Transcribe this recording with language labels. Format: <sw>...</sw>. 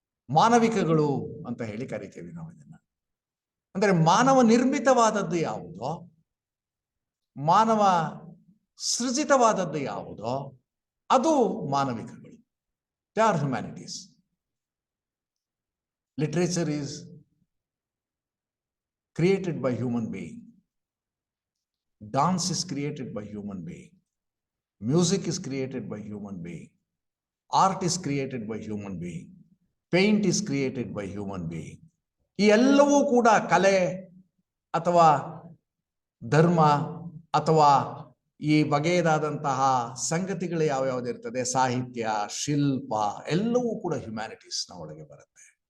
<kn>ಮಾನವಿಕಗಳು ಅಂತ ಹೇಳಿ ಕರಿತೇವೆ ನಾವು ಇದನ್ನ. ಅಂದರೆ ಮಾನವ ನಿರ್ಮಿತವಾದದ್ದು ಯಾವುದೋ, ಮಾನವ ಸೃಜಿತವಾದದ್ದು ಯಾವುದೋ, ಅದು ಮಾನವಿಕಗಳು.</kn> <en>They are humanities. Literature is created by human being. Dance is created by human being. Music is created by human being. Art is created by human being. Paint is created by human being.</en> <kn>ಈ ಎಲ್ಲವೂ ಕೂಡ ಕಲೆ ಅಥವಾ ಧರ್ಮ ಅಥವಾ ಈ ಬಗೆಯದಾದಂತಹ ಸಂಗತಿಗಳು ಯಾವ್ಯಾವ್ದಿರ್ತದೆ, ಸಾಹಿತ್ಯ, ಶಿಲ್ಪ, ಎಲ್ಲವೂ ಕೂಡ ಹ್ಯುಮ್ಯಾನಿಟೀಸ್ನ ಒಳಗೆ ಬರುತ್ತೆ.</kn>